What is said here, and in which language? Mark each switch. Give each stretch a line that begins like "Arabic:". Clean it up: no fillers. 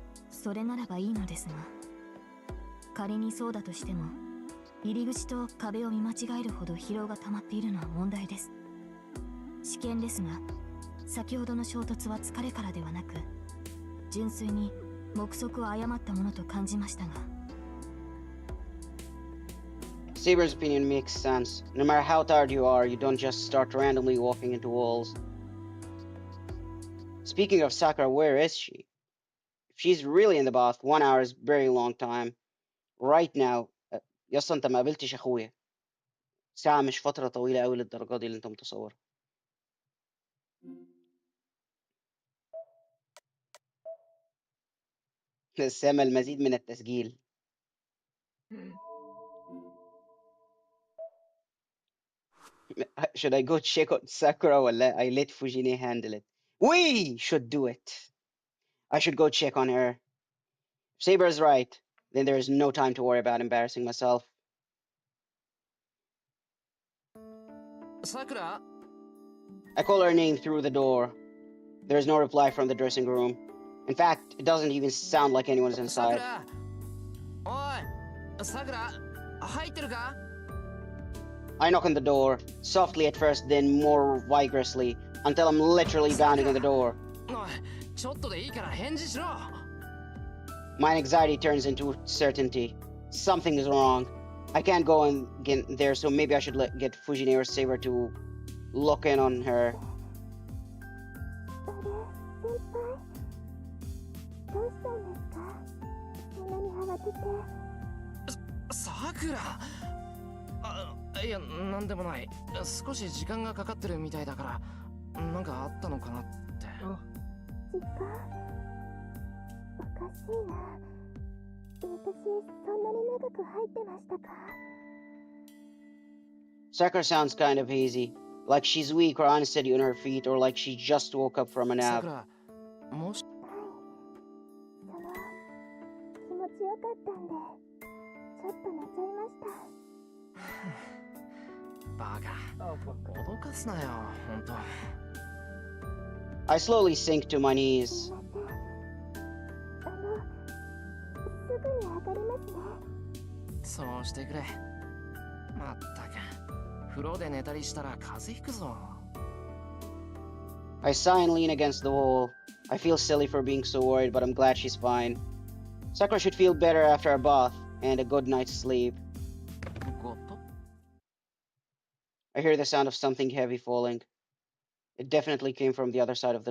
Japanese: それならばいいのですが、仮にそうだとしても、入り口と壁を見間違えるほど疲労が溜まっているのは問題です。試験ですが、先ほどの衝突は疲れからではなく、純粋に目測を誤ったものと感じましたが。
English: Saber's opinion makes sense. No matter how tired you are, you don't just start randomly walking into walls. Speaking of Sakura, where is she? If she's really in the bath, 1 hour is a very long time. Right now,
Arabic: يسطا انت ما قابلتش اخويا. ساعة مش فترة طويلة قوي للدرجة دي اللي انت متصور. سامع المزيد من التسجيل.
English: Should I go check on Sakura or I let Fujine handle it? We should do it. I should go check on her. If Saber's right, then there is no time to worry about embarrassing myself.
Japanese: さくら？
English: I call her name through the door. There is no reply from the dressing room. In fact, it doesn't even sound like anyone's
Japanese: さく
English: inside.
Japanese: ら？おい、さくら？入ってるか？
English: I knock on the door, softly at first, then more vigorously, until I'm literally pounding on the door.
Japanese: おい、ちょっとでいいから返事しろ。
English: My anxiety turns into certainty. Something is wrong. I can't go and get there, so maybe I should get Fujine or Saber to look in on her.
Japanese: どうしたんですか？そんなさくら、いや、なんでもない。少し時間がかかってるみたいだから、なんかあったのかなって。
English: Oh.
Japanese: 時間おかしいな。私そんなに長く入ってましたか？
English: Sakura sounds kind of hazy, like she's weak or unsteady on her feet, or like she just woke up from a
Japanese: さ
English: nap.
Japanese: くら、もし、その気持ちよかったんでちょっと寝ちゃいました。バカ、
English: Oh fuck.
Japanese: 脅かすなよ、ほんと。
English: I slowly sink to my
Japanese: す
English: knees.
Japanese: いません。すぐに上がりますね。そうしてくれ。まったく、風呂で寝たりしたら風邪ひくぞ。
English: I sigh and lean against the wall. I feel silly for being so worried, but I'm glad she's fine. Sakura should feel better after a bath and a good night's sleep.
Japanese: ごと
English: I hear the sound of something heavy falling. It definitely came from the other side of the